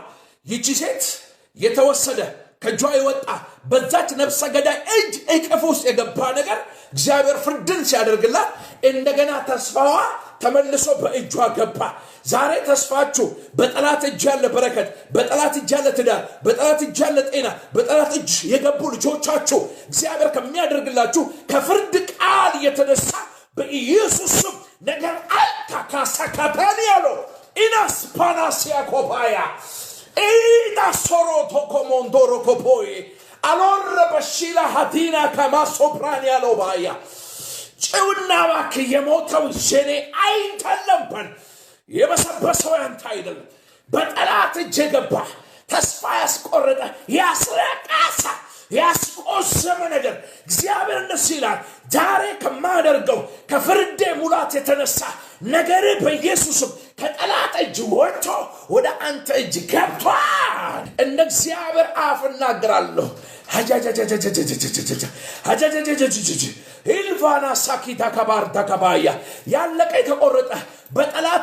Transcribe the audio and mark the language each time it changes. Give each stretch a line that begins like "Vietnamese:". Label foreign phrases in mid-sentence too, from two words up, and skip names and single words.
Amharic: ይቺ ሴት የተወሰደ ከእጇ የወጣ በዛች ነፍሰ ገዳይ እጅ እቅፍ ውስጥ የገባ ነገር እግዚአብሔር ፍርድን ሲያደርግላት እንደገና ተስፋዋ ተመልሶ በእጇ ገባ። ዛሬ ተስፋችሁ በጠላት እጅ ያለ በረከት፣ በጠላት እጅ ያለ ትዳር፣ በጠላት እጅ ያለ ጤና፣ በጠላት እጅ የገቡ ልጆቻችሁ እግዚአብሔር ከሚያደርግላችሁ ከፍርድ ቃል የተነሳ በኢየሱስ ስም ነገር አልታካሳካታኒያሎ ኢናስ ፓናሲያ ኮፓያ ኢና ሶሮቶ ኮሞንዶሮ ኮፖይ አሎረ በሺላ ሀዲና ከማሶፕራኒያሎ ባያ ጭውና ባክ የሞተው የኔ አይደለም፣ የበሰበሰው ያንተ አይደለም። በጠላት እጅ የገባ ተስፋ ያስቆረጠ ያስለቃሳ ያስቆሰመ ነገር እግዚአብሔር እንደዚህ ይላል፣ ዛሬ ከማደርገው ከፍርዴ ሙላት የተነሳ ነገር በኢየሱስም ከጠላት እጅ ወጥቶ ወደ አንተ እጅ ገብቷል። እንደ እግዚአብሔር አፍ እናገራለሁ። ኢልቫና ሳኪታ ከባርታ ከባያ ያለቀ የተቆረጠ በጠላት